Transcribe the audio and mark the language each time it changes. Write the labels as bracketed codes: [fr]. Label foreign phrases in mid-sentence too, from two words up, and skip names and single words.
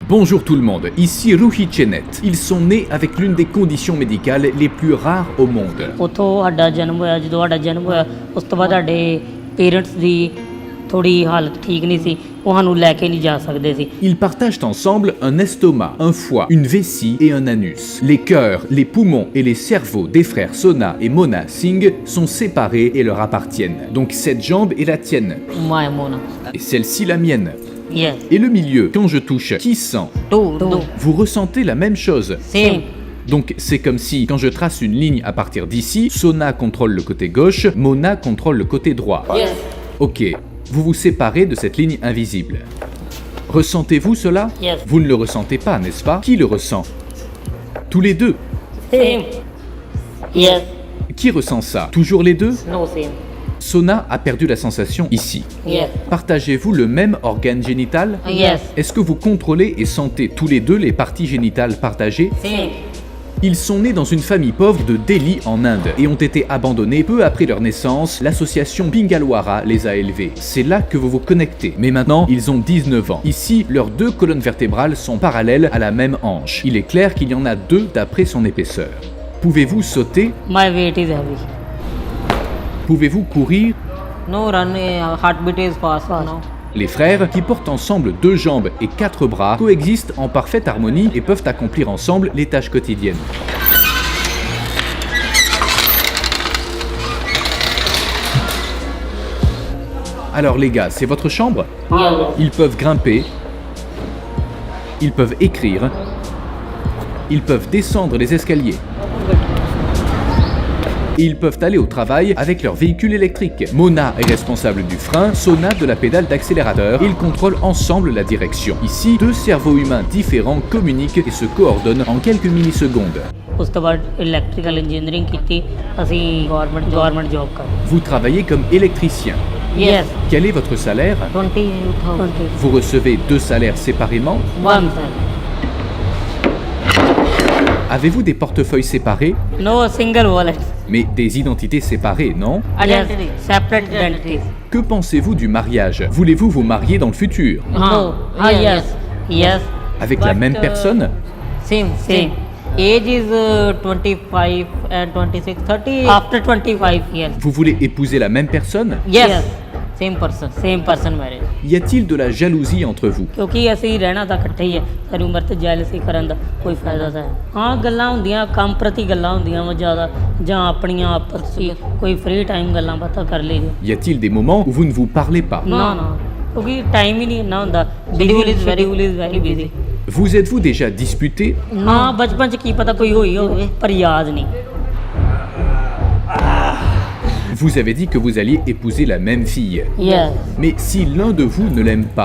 [fr] Bonjour tout le monde, ici Ruhi Chenet. Ils sont nés avec l'une des conditions médicales les plus rares au monde. [pa] ਉੱਥੋਂ ਸਾਡਾ ਜਨਮ ਹੋਇਆ। ਜਦੋਂ ਸਾਡਾ ਜਨਮ ਹੋਇਆ ਉਸ ਤੋਂ ਬਾਅਦ ਸਾਡੇ ਪੇਰੈਂਟਸ ਦੀ ਥੋੜੀ ਹਾਲਤ ਠੀਕ ਨਹੀਂ ਸੀ, ਉਹ ਸਾਨੂੰ ਲੈ ਕੇ ਨਹੀਂ ਜਾ ਸਕਦੇ ਸੀ। [fr] Ils partagent ensemble un estomac, un foie, une vessie et un anus. Les cœurs, les poumons et les cerveaux des frères Sona et Mona Singh sont séparés et leur appartiennent. Donc cette jambe est la tienne [en] my Mona [fr] et celle-ci la mienne. [en] ਯੈਸ [fr] Et le milieu, quand je touche, qui sent? [en] ਟੂ [fr] Vous ressentez la même chose. [en] ਸੇਮ [fr] Donc c'est comme si, quand je trace une ligne à partir d'ici, Sona contrôle le côté gauche, Mona contrôle le côté droit. [en] ਯੈਸ [fr] Ok, vous vous séparez de cette ligne invisible. Ressentez-vous cela? [en] Yes. [fr] Vous ne le ressentez pas, n'est-ce pas? Qui le ressent? Tous les deux. [en] same yes [fr] Qui ressent ça? Toujours les deux? [en] no same [fr] Sona a perdu la sensation ici. [en] ਯੈਸ [fr] Partagez-vous le même organe génital? [en] ਯੈਸ [fr] Est-ce que vous contrôlez et sentez tous les deux les parties génitales partagées? [en] ਸੇਮ [fr] Ils sont nés dans une famille pauvre de Delhi en Inde et ont été abandonnés peu après leur naissance. L'association Bingalwara les a élevés. C'est là que vous vous connectez. Mais maintenant, ils ont 19 ans. Ici, leurs deux colonnes vertébrales sont parallèles à la même hanche. Il est clair qu'il y en a deux d'après son épaisseur. Pouvez-vous sauter? [en] my weight is heavy [fr] Pouvez-vous courir? [en] no run heart beat is fast no [fr] Les frères, qui portent ensemble 2 jambes et 4 bras, coexistent en parfaite harmonie et peuvent accomplir ensemble les tâches quotidiennes. Alors les gars, c'est votre chambre? Ils peuvent grimper, ils peuvent écrire, ils peuvent descendre les escaliers. Et ils peuvent aller au travail avec leur véhicule électrique. Mona est responsable du frein, Sona de la pédale d'accélérateur. Ils contrôlent ensemble la direction. Ici, 2 cerveaux humains différents communiquent et se coordonnent en quelques millisecondes. [pa] ਉਸ ਤੋਂ ਬਾਅਦ [en] electrical engineering [pa] ਕੀਤੀ ਅਸੀਂ [en] government job [pa] ਕਰ [fr] Vous travaillez comme électricien. [en] ਯੈਸ [fr] Quel est votre salaire? 20,000 Vous recevez 2 salaires séparément? 1 Avez-vous des portefeuilles séparés? [en] no single wallet [fr] Mais des identités séparées, non? [en] identity separate identity [fr] Que pensez-vous du mariage? Voulez-vous vous marier dans le futur? [en] ਹਾਂ yes yes [fr] Avec la même personne? [en] same age is 25 and 26 30 after 25 years [fr] Vous voulez épouser la même personne? [en] yes same person marriage [fr] Y a-t-il de la jalousie entre vous? [pa] ਕਿਉਂਕਿ ਅਸੀਂ ਰਹਿਣਾ ਤਾਂ ਇਕੱਠੇ ਹੀ ਹੈ, ਸਾਰੀ ਉਮਰ ਤੇ ਜੈਲਸੀ ਕਰਨ ਦਾ ਕੋਈ ਫਾਇਦਾ ਤਾਂ ਹੈ। ਹਾਂ ਗੱਲਾਂ ਹੁੰਦੀਆਂ, ਕੰਮ ਪ੍ਰਤੀ ਗੱਲਾਂ ਹੁੰਦੀਆਂ ਵਾ ਜ਼ਿਆਦਾ, ਜਾਂ ਆਪਣੀਆਂ ਆਪਸ ਵਿੱਚ ਕੋਈ [en] free time [pa] ਗੱਲਾਂ ਬਾਤਾਂ ਕਰ ਲਈਏ। [fr] Y a-t-il des moments où vous ne vous parlez pas? [pa] ਨਾ ਕਿਉਂਕਿ ਟਾਈਮ ਹੀ ਨਹੀਂ ਇੰਨਾ ਹੁੰਦਾ, [en] schedule is very busy. [fr] Vous êtes-vous déjà disputé? [pa] ਹਾਂ ਬਚਪਨ 'ਚ ਕੀ ਪਤਾ ਕੋਈ ਹੋਈ ਹੋਵੇ ਪਰ ਯਾਦ ਨਹੀਂ। [fr] Vous avez dit que vous alliez épouser la même fille. [en] yes [fr] Mais si l'un de vous ne l'aime pas,